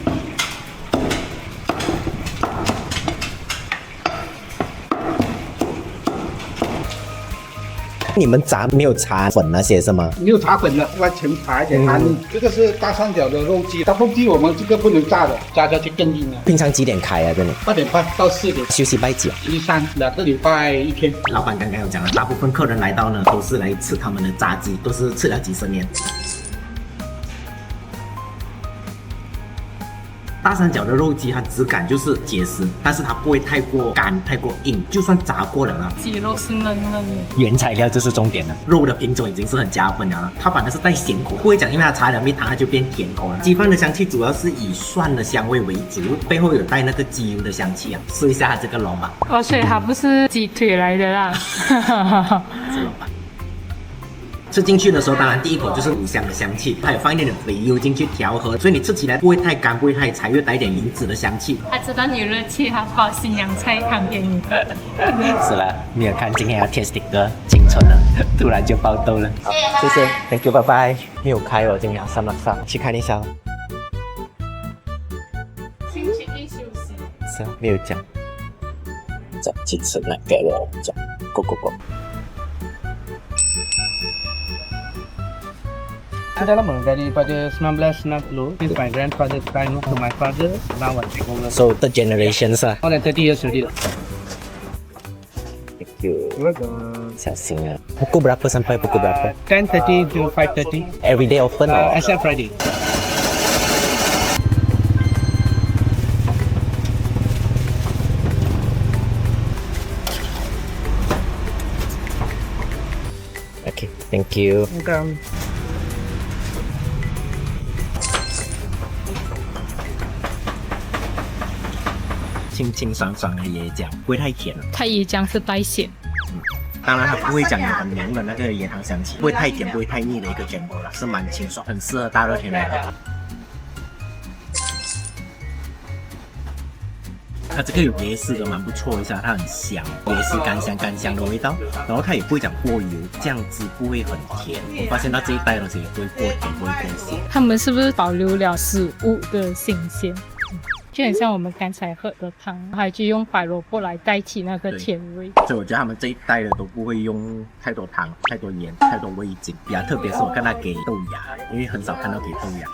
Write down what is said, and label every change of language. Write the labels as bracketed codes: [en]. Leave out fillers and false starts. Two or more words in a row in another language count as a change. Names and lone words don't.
[zh] 你們炸沒有茶粉那些是嗎？沒有茶粉的，完全茶一點安利。這個是大三角的肉雞，大腹雞我們這個不能炸的，炸下去更硬了。平常幾點開啊？這裡 8點半到4點。休息拜幾？星期三2個禮拜1天。老闆剛剛有講了，大部分客人來到呢，都是來吃他們的炸雞，都是吃了幾十年。大三角的肉雞，它質感就是結實，但是它不會太過乾、太過硬，就算炸過了呢，雞肉是嫩嫩的。原材料就是重點了，肉的品種已經是很加分了。它反而是帶鹹口，不會講因為它擦了蜜糖它就變甜口了。雞飯的香氣主要是以蒜的香味為主，背後有帶那個雞油的香氣啊。試一下它這個龍吧。哦，所以它不是雞腿來的啦。是龍吧。吃進去的時候，當然第一口就是五香的香氣，還有放一點點肥油進去調和，所以你吃起來不會太乾，不會太柴，又帶一點銀子的香氣。他知道你有熱氣，他包新娘菜湯給你。是了，你有看今天要 test 個青春了，突然就爆痘了。好，謝謝 ， [en] Thank you， [zh] 拜拜。沒有開哦，今天3晚上去看一下。星期一休息。是啊，沒有講。再去吃那個了，講，Go。 [ms] Sudah lama daripada 1960. [en] Since my grandfather's time to my father. Now I'm taking over. So the generations lah. More than 30 years already. Thank you. Welcome. [zh] 小心啊。 [ms] Pukul berapa sampai pukul berapa? [en] 10:30 to 5:30. Every day open or? Except Friday. Okay, thank you. Welcome. [zh] 清清爽爽的椰漿，不會太甜了。它椰漿是帶鹹。當然它不會講有很濃的那個椰糖香氣，不會太甜，不會太膩的一個 jumbo 啦，是蠻清爽，很適合大熱天來喝。它這個有椰絲的，蠻不錯一下，它很香，椰絲乾香的味道，然後它也不會講過油，醬汁不會很甜。我發現到這一代的東西也不會過甜，不會過鹹。他們是不是保留了食物的新鮮？就很像我們剛才喝的湯，還就用白蘿蔔來代替那個甜味。所以我覺得他們這一代的都不會用太多糖、太多鹽、太多味精。比較特別是我看他給豆芽，因為很少看到給豆芽。